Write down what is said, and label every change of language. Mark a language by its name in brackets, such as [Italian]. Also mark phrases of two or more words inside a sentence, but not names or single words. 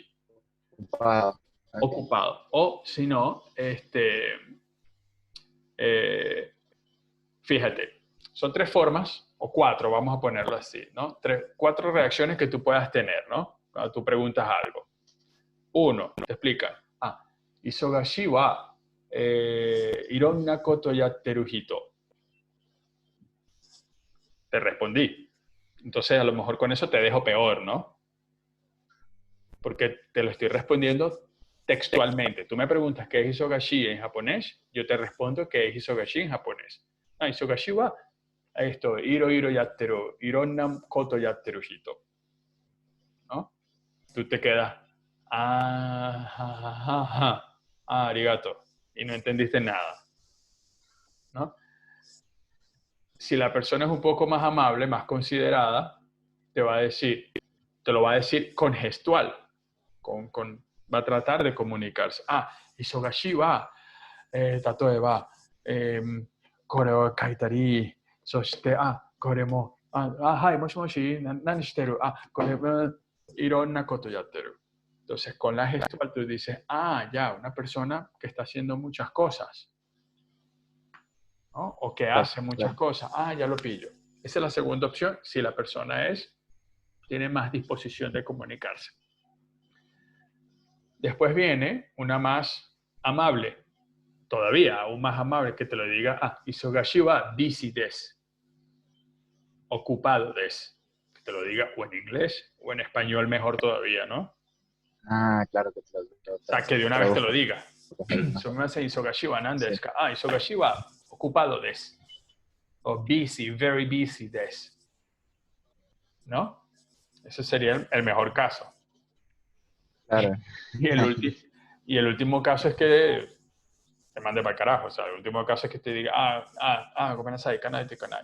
[Spanish] Ocupado. Okay. Ocupado. O si no, fíjate, son tres formas, o cuatro, vamos a ponerlo así, ¿no? Cuatro reacciones que tú puedas tener, ¿no? Cuando tú preguntas algo. Uno, te explica. [Japanese] 忙しいはいろんなことやってる人. [Spanish] Te respondí. Entonces, a lo mejor con eso te dejo peor, ¿no? Porque te lo estoy respondiendo textualmente. Tú me preguntas qué es isogashi en japonés, yo te respondo qué es isogashi en japonés. [Japanese] Ah, 忙しいは esto, いろいろやってる、いろんなことやってる人. [Spanish] ¿No? Tú te quedas, arigato, y no entendiste nada, ¿no? Si la persona es un poco más amable, más considerada, te va a decir, te lo va a decir con gestual, va a tratar de comunicarse. [Japanese] あ、忙しいは、例えは、これを書いたり、そして、これも、はい, もしもし、何してる、これ、いろんなことやってる. [Spanish] Entonces, con la gestual tú dices, ya, una persona que está haciendo muchas cosas, ¿no? O que Claro, hace muchas claro. cosas. Ya lo pillo. Esa es la segunda opción, si la persona tiene más disposición de comunicarse. Después viene una más amable, todavía aún más amable, que te lo diga, [Japanese] 忙しいは busy desu, [Spanish] ocupado desu. Que te lo diga o en inglés o en español mejor todavía, ¿no? Claro que te O sea, que de una vez te lo traduzco, diga. porque es ahí mejor. [Japanese] すみません忙しいは何 [Spanish] Sí, [Japanese] desu ka? 忙しいは ocupado desu. [English] O busy, very busy desu. [Spanish] ¿No? Ese sería el mejor caso. claro. Y el último caso es que te mande para el carajo. O sea, el último caso es que te diga, [Japanese] ごめんなさい、かないてかない.